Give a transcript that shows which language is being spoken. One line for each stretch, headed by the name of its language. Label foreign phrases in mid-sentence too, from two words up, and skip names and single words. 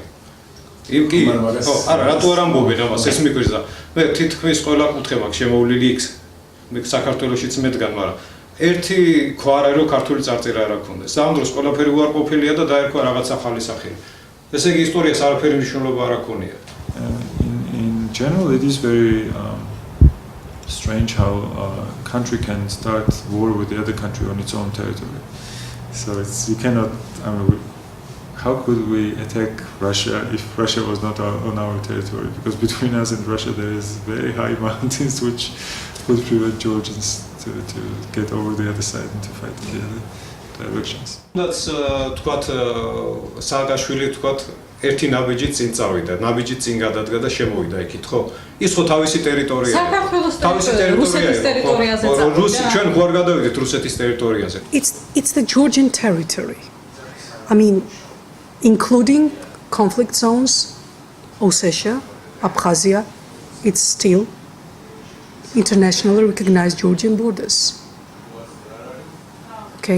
Georgian: იმ კი, ხო, არა, რატო არ ამბობენ ამას, ეს მიგვიძ და მე თითქმის ყველა კუთხე მაქვს შემოვლილი იქ საქართველოშიც მედგან, მაგრამ ერთი ქვა არ არის, რომ ქართული წარწერა არ აქვს. ამ დროს ყველაფერი უარყოფილია და დაერქვა რაღაც ახალი სახელი. ესე იგი ისტორიას არაფერი მნიშვნელობა არ აქვს.
English: In general, it is very strange how a country can start war with the other country on its own territory. So you cannot. I mean, how could we attack Russia if Russia was not on our territory? Because between us and Russia there is very high mountains which would prevent Georgians to get over the other side and to fight in the other directions.
Georgian: That's თქვათ სააკაშვილი თქვათ ერთი ნაბიჯი წინ წავიდა, ნაბიჯი წინ გადადგა და შემოვიდა იქით, ხო? ის ხო თავისი ტერიტორია. საქართველოს რუსეთის ტერიტორიაზე წავიდა. რუსი ჩვენ გვარ გადავიდეთ რუსეთის ტერიტორიაზე.
English: It's the Georgian territory. I mean, including conflict zones, Ossetia, Abkhazia, it's still internationally recognized Georgian borders. Okay?